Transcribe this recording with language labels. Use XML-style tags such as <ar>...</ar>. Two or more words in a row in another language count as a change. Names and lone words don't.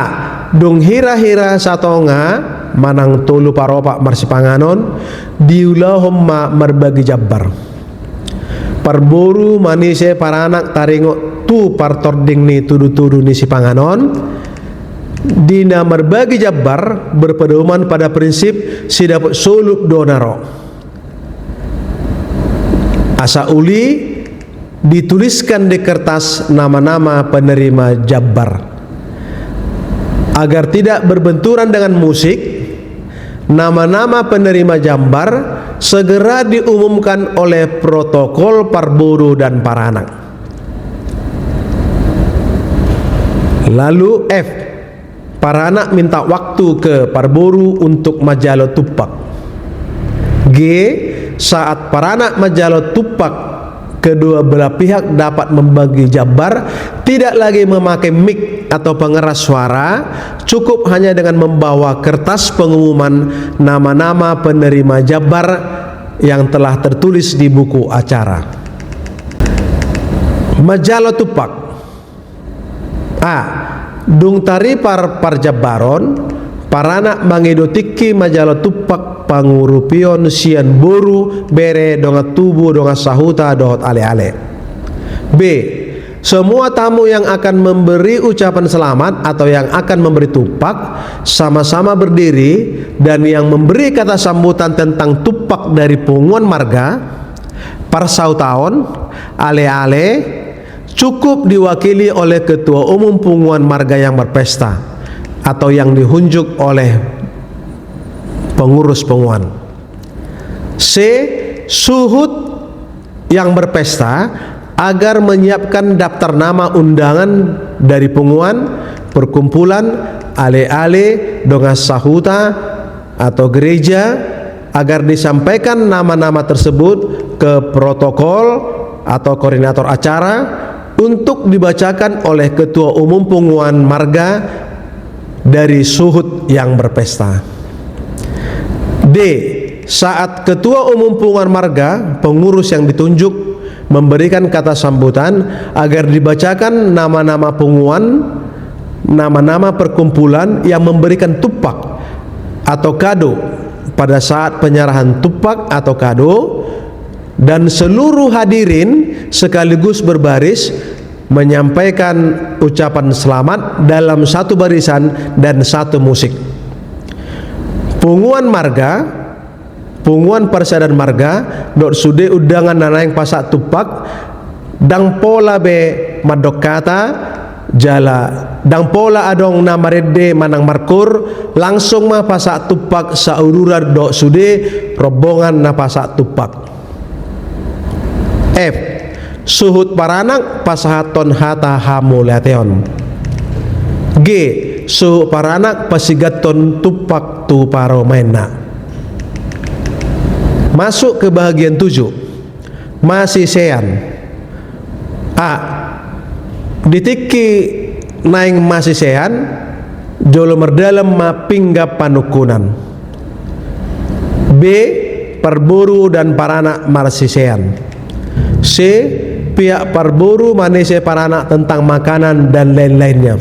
<bbc>Dung hira-hira satonga manang tolu paropak marsipanganon diulahom ma merbagi jabbar. Parboru manise paranak taringo tu partording ni tudu-tudu ni sipanganon. Dina merbagi jabbar</bbc> <id>berpedoman pada prinsip</id> <bbc>sidaput sulut do naro. Asa uli</bbc> <id>dituliskan di kertas nama-nama penerima jabbar. Agar tidak berbenturan dengan musik, nama-nama penerima jabbar segera diumumkan oleh protokol parburu dan paranak. Lalu F. Paranak minta waktu ke parburu untuk</id> <bbc>majalo tupak.</bbc> <id>G. Saat paranak</id> <bbc>majalo tupak,</bbc> <id>kedua belah pihak dapat membagi jabbar, tidak lagi memakai mic atau pengeras suara, cukup hanya dengan membawa kertas pengumuman nama-nama penerima jabbar yang telah tertulis di buku acara.</id> <bbc>Majalo tupak. A. Dung tari parjabaron paranak mangidotiki majalo tupak pangurupion sian boru bere donga tubuh donga sahuta dohot ale-ale. B.</bbc> <id>Semua tamu yang akan memberi ucapan selamat atau yang akan memberi tupak sama-sama berdiri, dan yang memberi kata sambutan tentang tupak dari</id> <bbc>punguan marga parsautaon ale-ale</bbc> <id>cukup diwakili oleh ketua umum</id> <bbc>punguan marga</bbc> <id>yang berpesta atau yang dihunjuk oleh pengurus punguan. C. Suhud yang berpesta agar menyiapkan daftar nama undangan dari punguan, perkumpulan, ale-ale,</id> <bbc>donga sahuta</bbc> <id>atau gereja, agar disampaikan nama-nama tersebut ke protokol atau koordinator acara untuk dibacakan oleh ketua umum</id> <bbc>punguan marga</bbc> <id>dari suhud yang berpesta. D. Saat ketua umum</id> <bbc>punguan marga,</bbc> <id>pengurus yang ditunjuk, memberikan kata sambutan agar dibacakan nama-nama punguan, nama-nama perkumpulan yang memberikan tupak atau kado pada saat penyerahan tupak atau kado, dan seluruh hadirin sekaligus berbaris menyampaikan ucapan selamat dalam satu barisan dan satu musik.</id> <bbc>Punguan marga, punguan persadan marga dot sude undangan nanaing pasak tupak dang pola be madokata jala dang pola adong namarede manang markur langsung mah pasak tupak saururan dot sude rombongan na pasak tupak. F. Suhud paranak pasahaton hata hamuleteon. G. Suhud paranak pasigaton tupak tu paromena.</bbc> <id>Masuk ke bagian 7.</id> <bbc>Masih sean. A. Ditiki naing masih sean jolo merdalam mapingga panukunan. B. Parburu dan paranak marsisean.</bbc> <id>C. Pihak</id> <bbc>parburu manese paranak</bbc> <id>tentang makanan dan lain-lainnya.</id>